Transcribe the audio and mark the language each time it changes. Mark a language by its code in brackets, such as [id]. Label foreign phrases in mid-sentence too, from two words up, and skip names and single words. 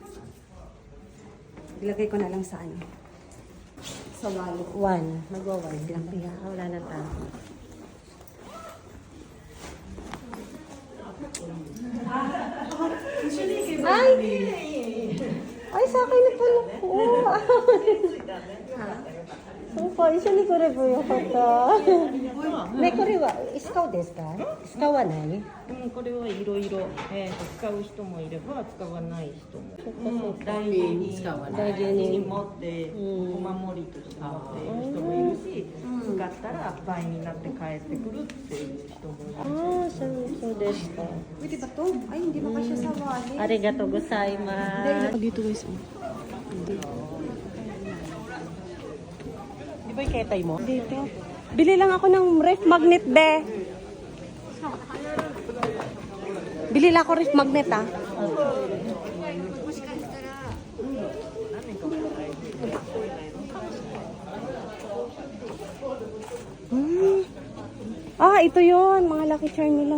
[tl] Ilagay ko na lang sa ano. Sa wallet. 1. Mag-1 lang. Wala na tayo. Ay! Ay, sa akin na pala. Oo. [ja] そうか、一緒に来ればよかった。ね、これは使うですか？使わない？これはいろいろ使う人もいれば使わない人も、大事に使わ大事に持ってお守りとして持っている人もいるし、使ったら倍になって帰ってくるっていう人もいる。 Ah,そうですか。 [tl] Pwede ba to? Ay, hindi makasya sa wallet. [ja] ありがとうございます. [tl] Dito guys. Di ba yung ketay mo? Dito. Bili lang ako ng [en] ref magnet, [tl] be. Bili lang ako [en] ref magnet, [tl] ah. Ah, ito yon, mga [en] Lucky Charm [tl] nila.